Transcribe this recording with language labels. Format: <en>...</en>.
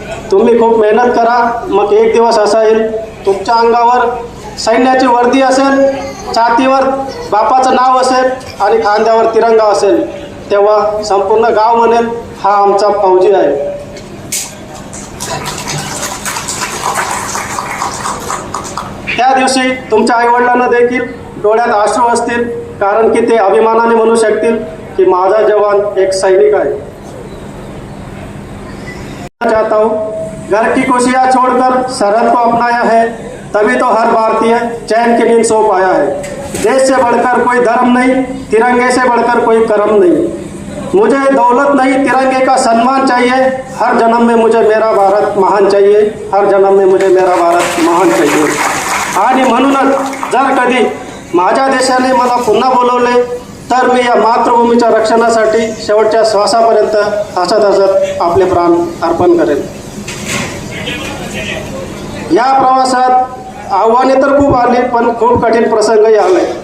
<mr>तुम्ही खूप मेहनत करा, मग एक दिवस असा येईल तुमच्या अंगावर सैन्याची वर्दी असेल, छातीवर बापाचं नाव असेल आणि खांद्यावर तिरंगा असेल, तेव्हा संपूर्ण गाव म्हणेल हा आमचा फौजी आहे. त्या दिवशी तुमच्या आईवडिलांना देखील डोळ्यात अश्रू असतील, कारण की ते अभिमानाने म्हणू शकतील कि माझा जवान एक सैनिक आहे.</mr> <hi>चाहता हूँ घर की खुशियाँ छोड़कर सरहद को अपनाया है, तभी तो हर भारतीय चैन की नींद सो पाया है. देश से बढ़कर कोई धर्म नहीं, तिरंगे से बढ़कर कोई कर्म नहीं. मुझे दौलत नहीं, तिरंगे का सम्मान चाहिए. हर जन्म में मुझे मेरा भारत महान चाहिए. हर जन्म में मुझे मेरा भारत महान चाहिए.</hi> <mr>आणि म्हणूनच जर कधी माझ्या देशाने मला पुन्हा बोलवले तर मी या मातृभूमीच्या रक्षणासाठी शेवटच्या श्वासापर्यंत हसत हसत आपले प्राण अर्पण करेन. या प्रवासात आव्हाने तर खूप आली, पण खूप कठीण प्रसंगही आले.</mr>